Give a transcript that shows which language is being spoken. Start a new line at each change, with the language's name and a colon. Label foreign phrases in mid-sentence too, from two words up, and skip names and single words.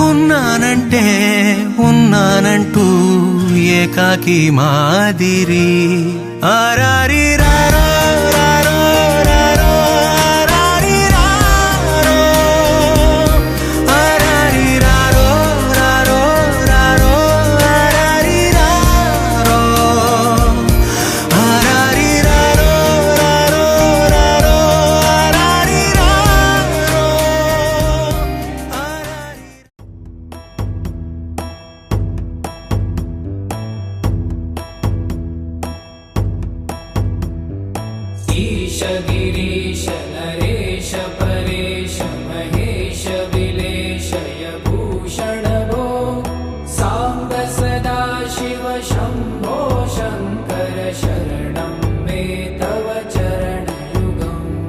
Telugu: ఉన్నానంటూ ఏకాకి మాదిరి ఆరారి రారో రారో రారో ఆరారి రారో ఆరారి రారో రారో రారో ఆరారి రారో ఆరారి రారో రారో రారో ఆరారి రారో ఆరారి
Sanskrit: ईश गिरीश नरेश परेश महेश विलेशय भूषण भो साम्ब सदा शिव शम्भो शङ्कर शरणं मे तव चरणयुगम्